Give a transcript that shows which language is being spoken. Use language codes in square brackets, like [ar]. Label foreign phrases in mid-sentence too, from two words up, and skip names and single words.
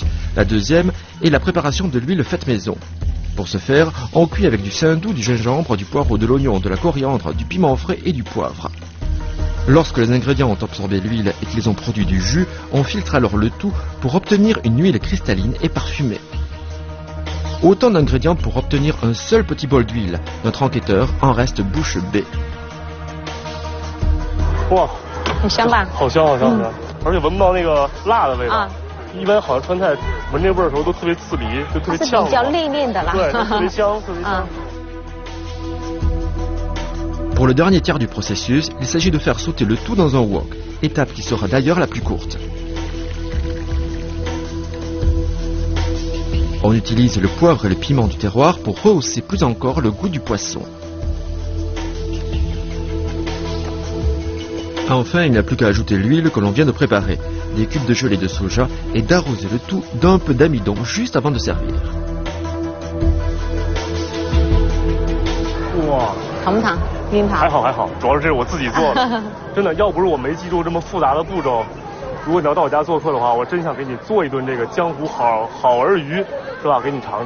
[fr] La deuxième est la préparation de l'huile faite maison. Pour ce faire, on cuit avec du saindoux, du gingembre, du poivre, de l'oignon, de la coriandre, du piment frais et du poivre. Lorsque les ingrédients ont absorbé l'huile et qu'ils ont produit du jus, on filtre alors le tout pour obtenir une huile cristalline et parfumée. Autant d'ingrédients pour obtenir un seul petit bol d'huile. Notre enquêteur en reste bouche bée. [zh] 哇，很香吧？好香好香好香，而且闻不到那个辣的味道。啊，一般好像川菜闻这味儿的时候都特别刺鼻，就特别呛。是比较内敛的啦。对，特别香，特别香。 [fr] Pour le dernier tiers du processus, il s'agit de faire sauter le tout dans un wok, étape qui sera d'ailleurs la plus courte. On utilise le poivre et le piment du terroir pour rehausser plus encore le goût du poisson. Enfin, il n'y a plus qu'à ajouter l'huile que l'on vient de préparer, des cubes de gelée de soja et d'arroser le tout d'un peu d'amidon juste avant de servir. [zh] 哇，疼不疼？晕爬？还好还好，主要是这是我自己做的，真的，要不是我没记住这么复杂的步骤，如果你要到我家做客的话，我真想给你做一顿这个江湖好儿鱼，是吧？给你尝尝。